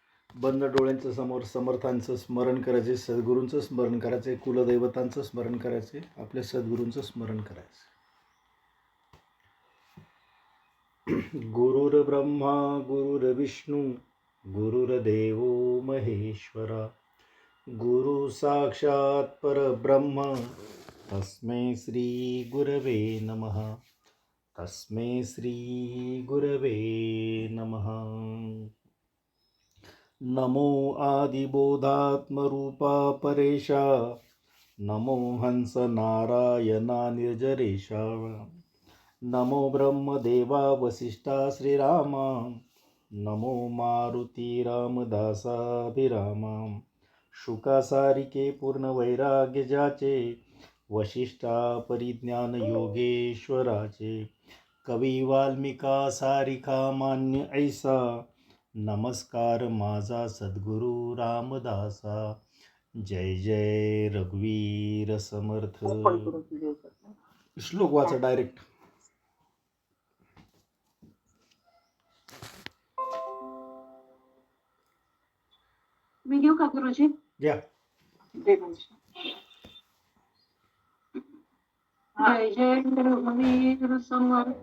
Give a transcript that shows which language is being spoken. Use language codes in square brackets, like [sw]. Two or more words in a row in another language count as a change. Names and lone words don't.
[mr] बंद डोळ्यांच्या समोर समर्थांचं स्मरण करायचे, सद्गुरूंचं स्मरण करायचे, कुलदैवतांचं स्मरण करायचे, आपल्या सद्गुरूंचं स्मरण करायचं. [sa] गुरुर्ब्रह्मा गुरुर्विष्णू गुरुर्देव महेश्वरा, गुरु साक्षात परब्रह्म तस्मै श्री गुरवे नमः. तस्मै श्री गुरवे नमः. [mr] नमो आदिबोधात्मरूपा परेशा, नमो हंस नारायणा निर्जरेशा, नमो ब्रह्मदेवा वसिष्ठा श्रीरामा, नमो मारुती रामदासाभिरामा, शुकासारिके पूर्ण वैराग्य ज्याचे, वशिष्ठा परिज्ञान योगेश्वराचे, कवी वाल्मिका सारिखा मान्य ऐसा, नमस्कार माझा सद्गुरु रामदासा. जय जय रघुवीर समर्थ. श्लोक वाचा डायरेक्ट. मी घेऊ का गुरुजी? घ्या. जय जय रघुवीर समर्थ.